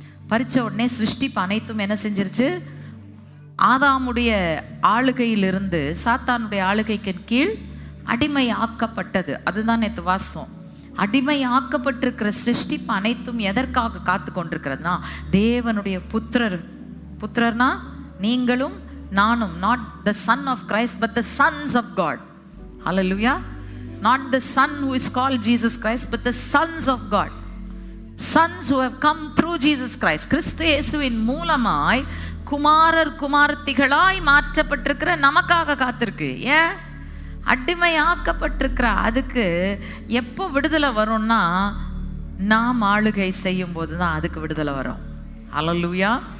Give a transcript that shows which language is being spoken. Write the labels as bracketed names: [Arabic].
[Tamil] பறித்த உடனே சிருஷ்டிப்பு அனைத்தும் என்ன செஞ்சிருச்சு? ஆதாமுடைய ஆளுகையிலிருந்து சாத்தானுடைய ஆளுகைக்கு கீழ் அடிமை ஆக்கப்பட்டது. அதுதான் நேற்று வாசம். அடிமை ஆக்கப்பட்டிருக்கிற சிருஷ்டிப்பு அனைத்தும் எதற்காக காத்து கொண்டிருக்கிறதுனா தேவனுடைய புத்திரர்னா நீங்களும் நானும். [English] not the son of Christ but the sons of God. Hallelujah. not the son who is called Jesus Christ but the sons of God. sons who have come through Jesus Christ. [Tamil] கிறிஸ்து இயேசுவின் மூலமாய் குமாரர் குமாரத்திகளாய் மாற்றப்பட்டிருக்கிற நமக்காக காத்திருக்கு. ஏன்? அடிமையாக்கப்பட்டிருக்கிற அதுக்கு எப்போ விடுதலை வரும்னா நாம் ஆளுகை செய்யும் போது தான் அதுக்கு விடுதலை வரும். ஹல்லேலூயா.